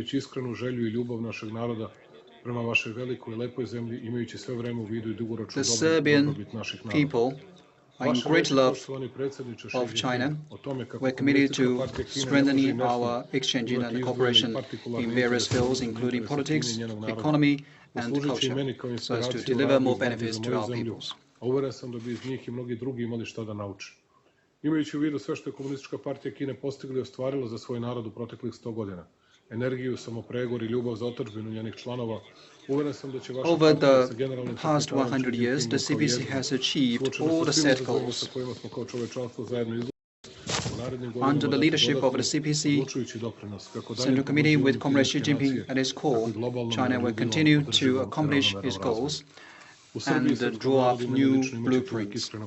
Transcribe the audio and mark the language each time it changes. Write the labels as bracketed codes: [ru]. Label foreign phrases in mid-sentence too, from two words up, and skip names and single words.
[en] The Serbian people are in great love of China. We're committed to strengthening our exchanges and cooperation in various fields, including politics, economy, and culture, so as to deliver more benefits to our peoples. [sr] Imajući u vidu sve što je Komunistička partija Kine postigla i ostvarila za svoj narod u proteklih 100 godina, energiju, samopregor I ljubav za otadžbinu njenih članova. [en] Over the past 100 years, the CPC has achieved all the set goals. Under the leadership of the CPC Central Committee with Comrade Xi Jinping at its core, China will continue to accomplish its goals and draw up new blueprints.